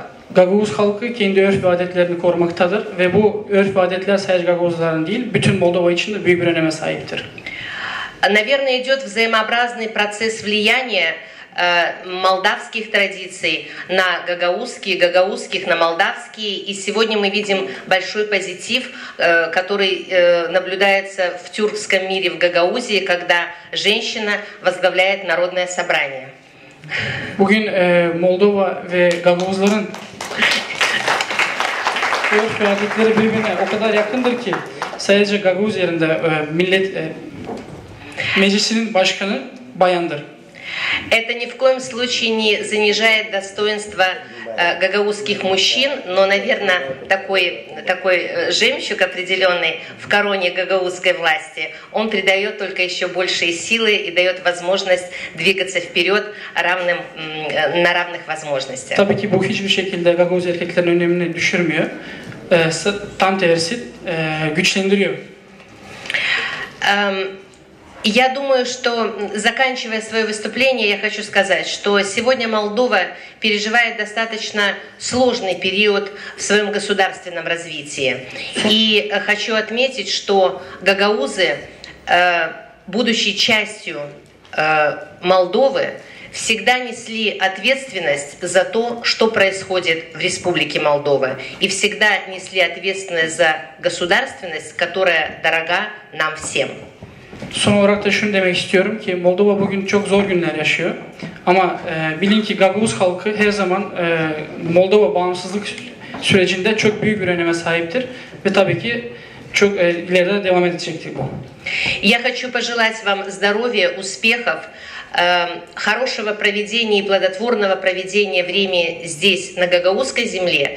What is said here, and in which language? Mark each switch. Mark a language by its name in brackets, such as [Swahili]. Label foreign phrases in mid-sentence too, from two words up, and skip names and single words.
[Turkish] Gagavuz halkı kendi örf ve adetlerini korumaktadır ve bu örf ve adetler sadece Gagavuzların değil, bütün Moldova için de büyük bir öneme sahiptir. [Russian] Наверное, идет взаимообразный процесс влияния молдавских традиций на гагаузские, гагаузских на молдавские. И сегодня мы видим большой позитив, который наблюдается в тюркском мире, в Гагаузии, когда женщина возглавляет народное собрание. [Turkish] Bugün Moldova ve Gagavuzların örf ve adetleri birbirine o kadar yakındır ki sadece Gagavuz yerinde meclisinin başkanı bayandır. [Russian] Это ни в коем случае не занижает достоинство гагаузских мужчин, но, наверное, такой жемчуг определенный в короне гагаузской власти, он придает только еще большие силы и дает возможность двигаться вперед на равных возможностях. [Turkish] Tabii ki bu hiçbir şekilde Gagavuz erkeklerin önemini düşürmüyor. Tam tersi güçlendiriyor. [Russian] Я думаю, что, заканчивая свое выступление, я хочу сказать, что сегодня Молдова переживает достаточно сложный период в своем государственном развитии. И хочу отметить, что гагаузы, будучи частью Молдовы, всегда несли ответственность за то, что происходит в Республике Молдова. И всегда несли ответственность за государственность, которая дорога нам всем. [Turkish] Son olarak da şunu demek istiyorum ki Moldova bugün çok zor günler yaşıyor. Ama bilin ki Gagavuz halkı her zaman Moldova bağımsızlık sürecinde çok büyük bir öneme sahiptir. Ve tabii ki çok ileride devam edecektir bu. [Russian] Я хочу пожелать вам здоровья, успехов, хорошего проведения и плодотворного проведения времени здесь, на гагаузской земле.